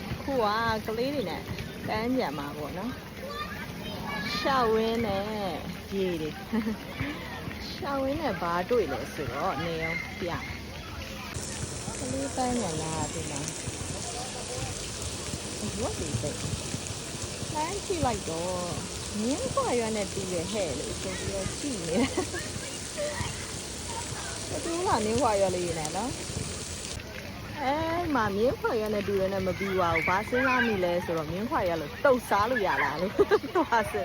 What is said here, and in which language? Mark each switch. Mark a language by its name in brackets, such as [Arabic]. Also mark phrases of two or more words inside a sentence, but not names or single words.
[Burmese] ခုကကလေးတွေနဲ့ကမ်းကြံမှာပေါ့နော်ရှောက်ဝင်းနဲ့ရေတွေရှောက်ဝင်းနဲ့ဘာတွေ့လဲဆိုတော့နေအောင်ပြကလေးပန်းညံလာဒီမှာ [English] what do you think [Burmese] လမ်းကြည့်လိုက်တော့မြင်းခွာရွက်နဲ့တူရဟဲ့လို့ဆိုပြီးတော့ကြည့်နေတာတူလာမြင်းခွာရွက်လေးနေနော် မာမြင်းခွာရွက်နဲ့တူရနဲ့မပြီးပါဘူးဘာစဉ်းစားမိလဲဆိုတော့မြင်းခွာရွက်လို့တုတ်စားလို့ရလားလို့သွားစဉ်း